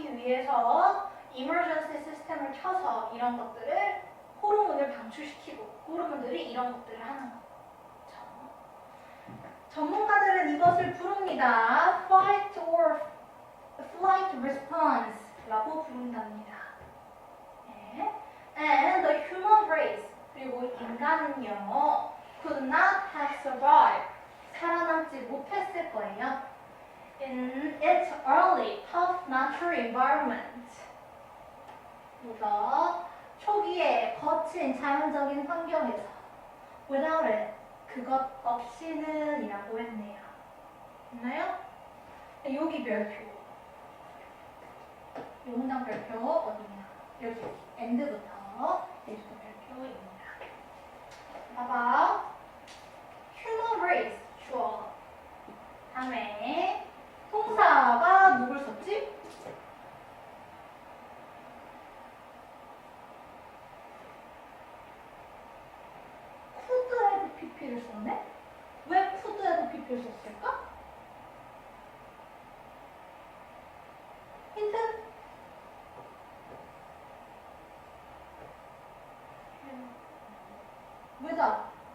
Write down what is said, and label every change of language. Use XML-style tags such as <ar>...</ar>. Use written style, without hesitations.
<ko>위해서 emergency 시스템을 켜서 이런 것들을 호르몬을 방출시키고 호르몬들이 이런 것들을 하는 거. 전문가들은 이것을 부릅니다. Fight or flight response라고 부른답니다. 네.</ko> <en>And the human race,</en> <ko>그리고 인간은요,</ko> <en>could not have survived,</en> <ko>살아남지 못했을 거예요.</ko> <en>In its early, tough natural environment.</en> <ko>그래서 초기에 거친 자연적인 환경에서</ko> <en>without it,</en> <ko>그것 없이는 이라고 했네요. 됐나요? 여기 별표. 이 문장 별표 어디냐? 여기 end부터 여기도 별표입니다. 봐봐. human race 주어. 다음에 동사가 누굴 썼지? could have pp를 썼네? 왜 could have pp를 썼을까? 힌트? 왜다?</ko>